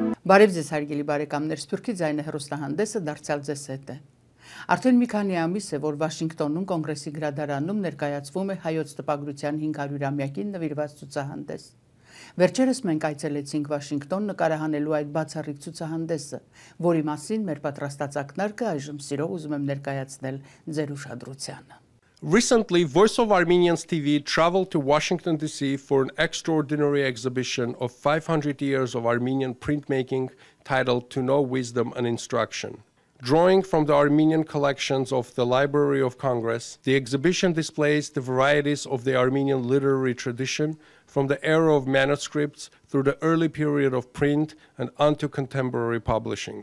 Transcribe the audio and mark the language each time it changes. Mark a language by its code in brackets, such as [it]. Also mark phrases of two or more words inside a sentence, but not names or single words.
[hy] Բարև ձեզ հարգելի բարեկամներ, Սփյուռքի ձայնը հեռուստահանդեսը դարձյալ ձեզ հետ է։ Արդեն մի քանի ամիս է, որ Վաշինգտոնում կոնգրեսի գրադարանում ներկայացվում է հայոց տպագրության 500-ամյակին նվիրված ցուցահանդես։ Վերջերս մենք այցելեցինք Վաշինգտոն նկարահանելու այդ բացառիկ ցուցահանդեսը, որի մասին մեր պատրաստած ակնարկը այժմ սիրով ուզում եմ ներկայացնել ձեր ուշադրությանը։ [en] Recently, Voice of Armenians TV traveled to Washington, D.C. for an extraordinary exhibition of 500 years of Armenian printmaking titled To Know Wisdom and Instruction. Drawing from the Armenian collections of the Library of Congress, the exhibition displays the varieties of the Armenian literary tradition from the era of manuscripts through the early period of print and onto contemporary publishing.